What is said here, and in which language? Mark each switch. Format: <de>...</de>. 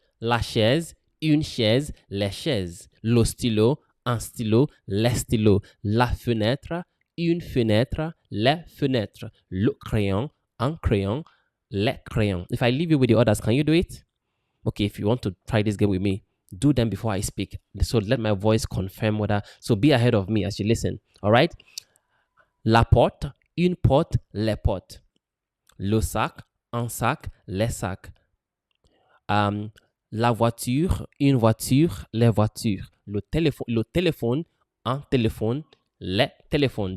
<fr>La chaise, une chaise, les chaises. Le stylo, un stylo, les stylos. La fenêtre, une fenêtre, les fenêtres. Le crayon, un crayon, les crayons.</fr> <en>If I leave you with the others, can you do it? Okay, if you want to try this game with me, do them before I speak. So let my voice confirm whether. So be ahead of me as you listen. All right?</en> <fr>La porte, une porte, les portes. Le sac, un sac, les sacs. La voiture, une voiture, les voitures. Le téléphone, un téléphone, les téléphones.</fr>